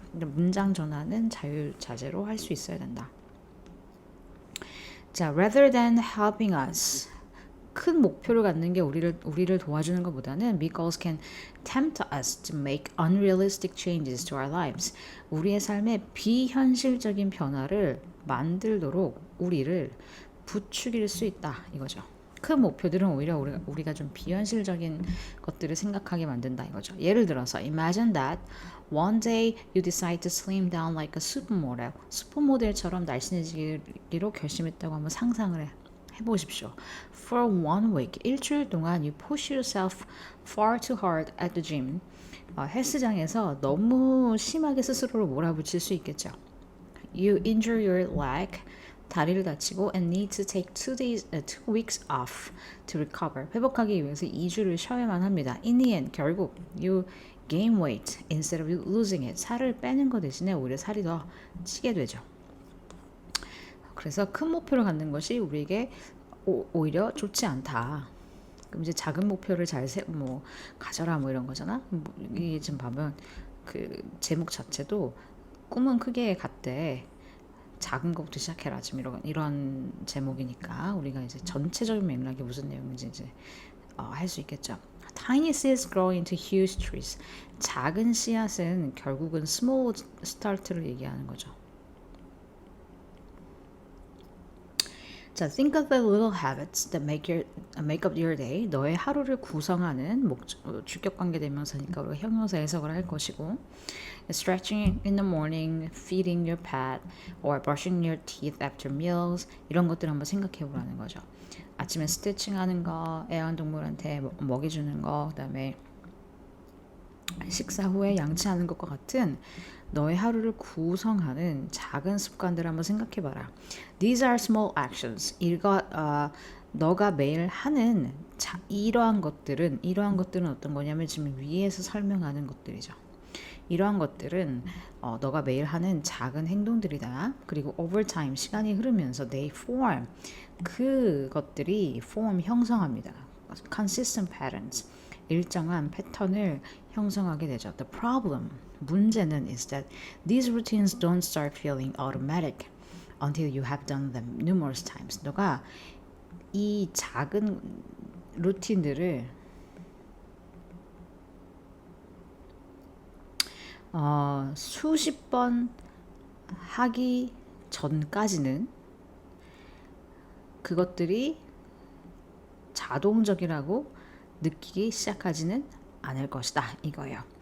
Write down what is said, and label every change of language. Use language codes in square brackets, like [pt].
[ko] 근데 문장 전환은 자유자재로 할 수 있어야 된다. [en] 자, rather than helping us, [ko] 큰 목표를 갖는 게 우리를 도와주는 것보다는 [en] big goals can tempt us to make unrealistic changes to our lives. [ko] 우리의 삶에 비현실적인 변화를 만들도록 우리를 부추길 수 있다 이거죠. 큰 목표들은 오히려 우리가 좀 비현실적인 것들을 생각하게 만든다 이거죠. 예를 들어서 [en] imagine that one day you decide to slim down like a supermodel. [ko] 슈퍼모델처럼 날씬해지기로 결심했다고 한번 상상을 해보십시오. [en] For one week, [ko] 일주일 동안 [en] you push yourself far too hard at the gym. [ko] 헬스장에서 너무 심하게 스스로를 몰아붙일 수 있겠죠. [en] You injure your leg. [ko] 다리를 다치고 [en] and need to take 2 weeks off to recover. [ko] 회복하기 위해서 2주를 쉬어야만 합니다. [en] In the end, [ko] 결국 [en] you gain weight instead of losing it. [ko] 살을 빼는 것 대신에 오히려 살이 더 찌게 되죠. 그래서 큰 목표를 갖는 것이 우리에게 오히려 좋지 않다. 그럼 이제 작은 목표를 가져라 이런 거잖아. 이게 지금 보면 그 제목 자체도 꿈은 크게 갔대. 작은 것부터 시작해라. 지금 이런 제목이니까 우리가 이제 전체적인 맥락이 무슨 내용인지 이제 할 수 있겠죠. [en] Tiny seeds grow into huge trees. [ko] 작은 씨앗은 결국은 small start를 얘기하는 거죠. [en] 자, think of the little habits that make up your day. [ko] 너의 하루를 구성하는 주격 관계 대명사니까 우리가 형용사 해석을 할 것이고, [en] stretching in the morning, feeding your pet, or brushing your teeth after meals. [ko] 이런 것들 한번 생각해 보라는 거죠. 아침에 스트레칭하는 거, 애완동물한테 먹이 주는 거, 그다음에 식사 후에 양치하는 것과 같은 너의 하루를 구성하는 작은 습관들을 한번 생각해봐라. [en] These are small actions. [ko] 너가 매일 하는 이러한 것들은 어떤 거냐면 지금 위에서 설명하는 것들이죠. 이러한 것들은 너가 매일 하는 작은 행동들이다. 그리고 [en] over time, [ko] 시간이 흐르면서 [en] they form, [ko] 그것들이 form, 형성합니다. [en] consistent patterns, [ko] 일정한 패턴을 형성하게 되죠. [en] The problem, [ko] 문제는 [en] is that these routines don't start feeling automatic until you have done them numerous times. [ko] 너가 이 작은 루틴들을 수십 번 하기 전까지는 그것들이 자동적이라고 느끼기 시작하지는 않을 것이다 이거예요.